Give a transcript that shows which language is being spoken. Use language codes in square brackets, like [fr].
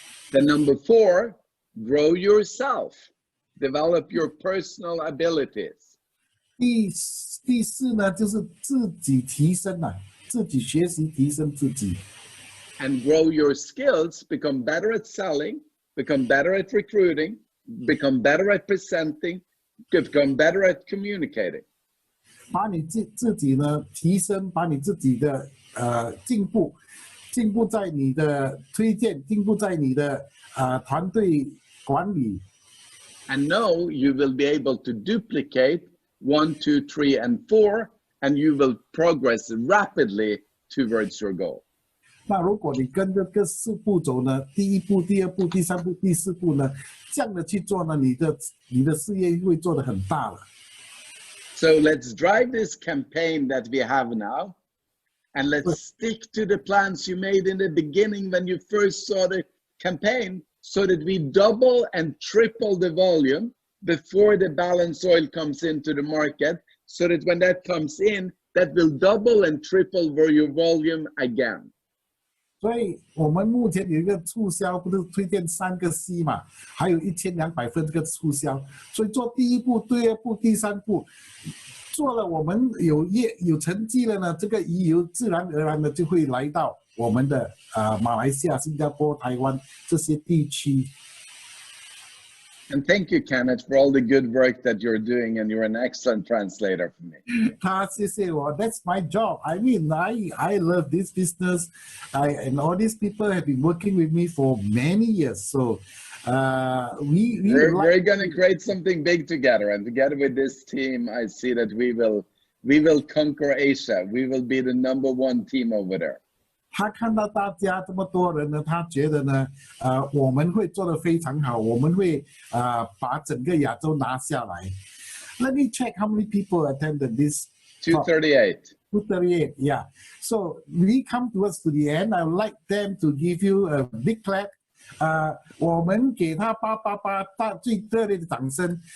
[en] Then number 4, grow yourself. Develop your personal abilities. [zh] 第4呢，就是自己提升啊，自己学习提升自己。 [en] And grow your skills, become better at selling, become better at recruiting, become better at presenting, become better at communicating. [zh] 把你自己呢提升，把你自己的进步在你的推荐，进步在你的团队管理。 [en] And know you will be able to duplicate 1, 2, 3, and 4, and you will progress rapidly towards your goal. [zh] 那如果你跟着这4步走呢，第1步、第2步、第3步、第4步呢，这样的去做呢，你的事业会做得很大了。 [en] So let's drive this campaign that we have now, and let's stick to the plans you made in the beginning when you first saw the campaign, so that we double and triple the volume before the balance oil comes into the market, so that when that comes in, that will double and triple your volume again. [zh] 所以我们目前有一个促销，不是推荐3个 C 嘛，还有1200份这个促销。所以做第1步、第2步、第3步，做了我们有成绩了呢，这个鱼油自然而然的就会来到我们的马来西亚、新加坡、台湾这些地区。 [en] And thank you, Kenneth, for all the good work that you're doing, and you're an excellent translator for me. [zh] 他谢谢我 [en] That's my job. I mean, I love this business. And all these people have been working with me for many years. So we're going to create something big together, and together with this team, I see that we will conquer Asia. We will be the #1 team over there. [zh] 他看到大家这么多人呢，他觉得呢，我们会做得非常好，我们会把整个亚洲拿下来。 [en] Let me check how many people attended this. 238. 238, yeah. So we come towards to the end. I would like them to give you a big clap. [zh] 我们给他888大最热烈的掌声。